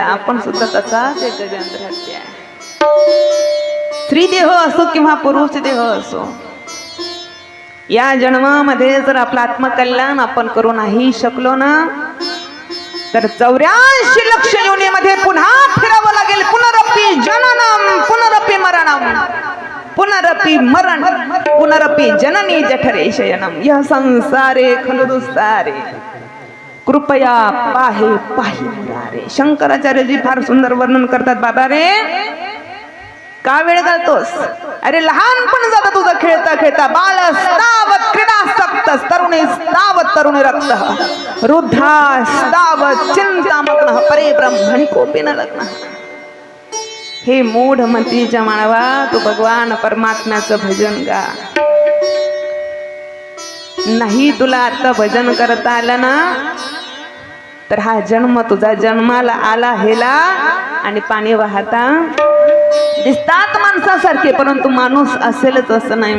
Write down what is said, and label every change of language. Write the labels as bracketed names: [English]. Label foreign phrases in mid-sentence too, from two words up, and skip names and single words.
[Marathi] आपण सुद्धा तसाच एक गजेंद्र हत्ती आहे. स्त्री देह असो किंवा पुरुष देह असो, या जन्मामध्ये जर आपलं आत्मकल्याण आपण करू नाही शकलो ना, तर 84 लक्ष योनीमध्ये पुन्हा फिरावं लागेल. [Sanskrit] पुनरपी जननम पुनरपी मरणम, पुनरपी मरण पुनरपी जननी जठरे शयनम, यह संसारे खलु दुस्सारे, कृपया पाहे पाहि मुरारे. [Marathi] शंकराचार्यजी फार सुंदर वर्णन करतात. बाबा रे, का वेळ घालतोस? अरे लहानपण जातं तुझं खेळता खेळता. [Sanskrit] बाल स्तावत क्रीडासक्त, तरुणी स्तावत तरुण रक्त, वृद्धा स्तावत चिंतामग्न, परे ब्रह्मणि कोपी न लग्न. [Marathi] हे मूढ मतीच्या मानवा, तू भगवान परमात्म्याचं भजन गा. नाही तुला आता भजन करता आलं ना, तर हा जन्म तुझा जन्माला आला हेला. आणि पाणी वाहता दिसतात माणसासारखे, परंतु माणूस असेलच असं नाही.